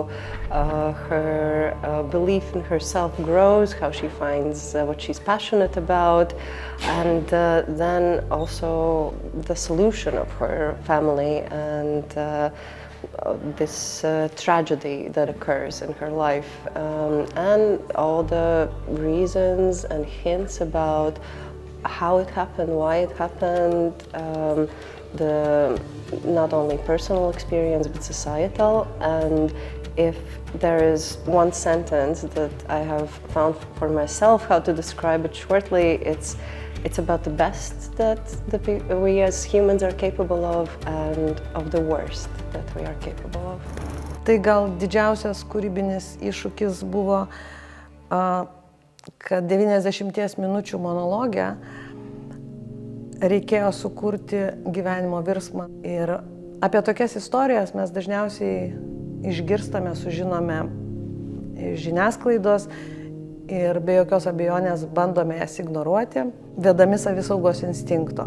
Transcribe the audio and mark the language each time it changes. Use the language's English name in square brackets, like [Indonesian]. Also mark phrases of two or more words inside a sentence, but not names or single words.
[English] her belief in herself grows, how she finds what she's passionate about, and then also the solution of her family and this tragedy that occurs in her life, and all the reasons and hints about how it happened, why it happened, the not only personal experience but societal. And if there is one sentence that I have found for myself how to describe it shortly, it's about the best that we as humans are capable of and of the worst that we are capable of. [Lithuanian] Tai gal didžiausias kūrybinis iššūkis buvo, kad 90 minučių monologe reikėjo sukurti gyvenimo virsmą. Ir apie tokias istorijas mes dažniausiai išgirstame, sužinome iš žiniasklaidos ir be jokios abejonės bandome jas ignoruoti, vedami savisaugos instinkto.